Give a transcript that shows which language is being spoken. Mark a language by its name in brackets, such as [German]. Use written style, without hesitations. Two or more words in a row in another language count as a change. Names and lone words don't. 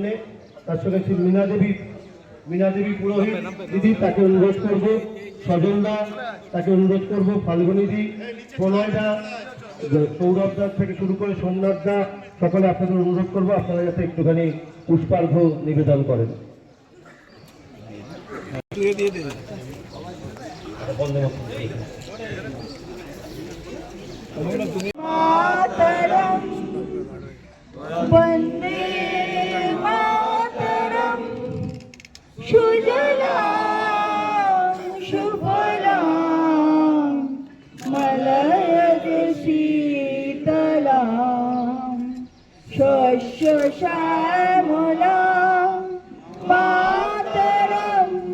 [Bangla] তার সঙ্গে শ্রী মীনা দেবী পুরোহিত দিদি তাকে অনুরোধ করব, সজলদা তাকে অনুরোধ করব, ফাল্গুনিদি, প্রণয়দা, সৌরভদা থেকে শুরু করে সোমনাথদা, সকলে আপনাদের অনুরোধ করবো আপনারা যাতে একটুখানি পুষ্পার্ঘ নিবেদন করেন। [Sanskrit] वंदे मातरम सुजलां सुफलां मलयज शीतलां शस्य श्यामलां मातरं